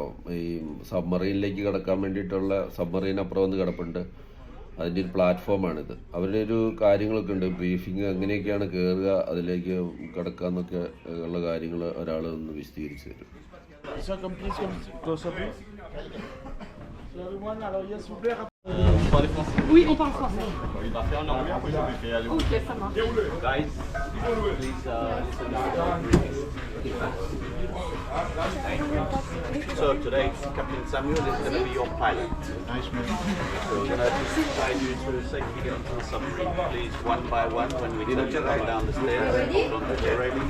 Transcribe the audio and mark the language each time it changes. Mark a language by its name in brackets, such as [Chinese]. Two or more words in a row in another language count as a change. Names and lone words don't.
[Malayalam] ഈ സബ്മറീനിലേക്ക് കിടക്കാൻ വേണ്ടിയിട്ടുള്ള സബ്മറീൻ അപ്പുറം വന്ന് കിടപ്പുണ്ട്. അതിൻ്റെ ഒരു പ്ലാറ്റ്ഫോമാണിത്. അവരുടെ ഒരു കാര്യങ്ങളൊക്കെ ഉണ്ട്, ബ്രീഫിങ് എങ്ങനെയൊക്കെയാണ് കയറുക, അതിലേക്ക് കിടക്കുക എന്നൊക്കെ ഉള്ള കാര്യങ്ങൾ ഒരാൾ ഒന്ന് വിശദീകരിച്ച് തരും. [French] Oui, on parle français. Il va faire en anglais, après je vais faire aller. Ok, ça marche. [English] Guys, please listen. So today, Captain Samuel is going to be your pilot. Nice man. So we're going to guide you to safely get into the submarine. Please, one by one, when we touch you right down the stairs, hold on to the railing.